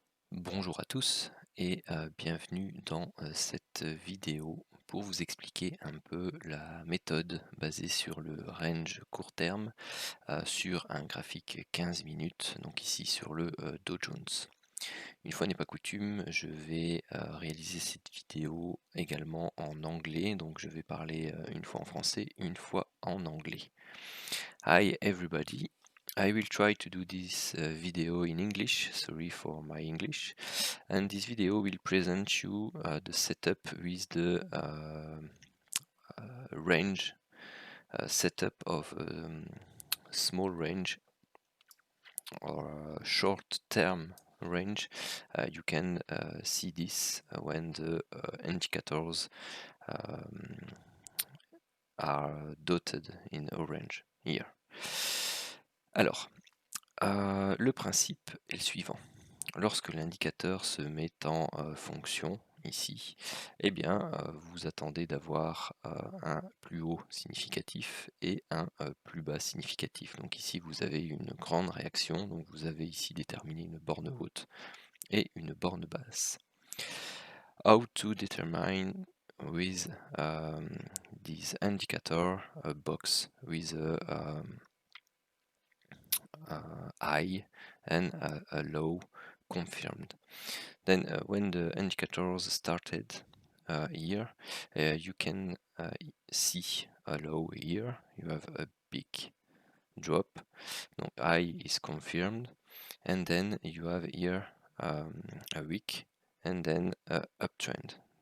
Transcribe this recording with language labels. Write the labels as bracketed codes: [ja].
[fr] Bonjour à tous et bienvenue dans cette vidéo pour vous expliquer un peu la méthode basée sur le range court terme sur un graphique 15 minutes, donc ici sur le Dow Jones. Une fois n'est pas coutume, je vais réaliser cette vidéo également en anglais, donc je vais parler une fois en français, une fois en anglais. [en] Hi everybody. I will try to do this video in English, sorry for my English, and this video will present you the setup with the range setup of small range or short term range. You can see this when the indicators are dotted in orange here. [fr] Alors, le principe est le suivant. Lorsque l'indicateur se met en fonction, ici, eh bien, vous attendez d'avoir un plus haut significatif et un plus bas significatif. Donc ici, vous avez une grande réaction, donc vous avez ici déterminé une borne haute et une borne basse. [en] How to determine with this indicator a box with a high and a low confirmed. Then when the indicators started here, you can see a low here, you have a big drop, no, high is confirmed, and then you have here a weak and then a uptrend.